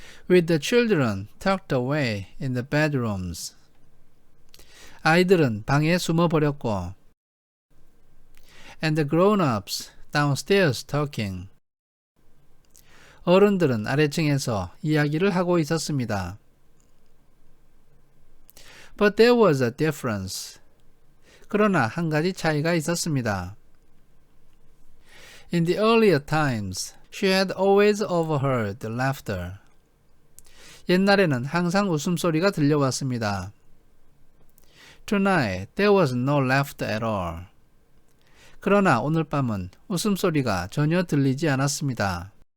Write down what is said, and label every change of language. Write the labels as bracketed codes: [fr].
[en] With the children tucked away in the bedrooms. [ko] 아이들은 방에 숨어버렸고 [en] and the grown-ups downstairs talking. [ko] 어른들은 아래층에서 이야기를 하고 있었습니다. [en] But there was a difference. [ko] 그러나 한 가지 차이가 있었습니다. [en] In the earlier times, she had always overheard laughter. [ko] 옛날에는 항상 웃음소리가 들려왔습니다. [en] Tonight, there was no laughter at all. [ko] 그러나 오늘 밤은 웃음소리가 전혀 들리지 않았습니다.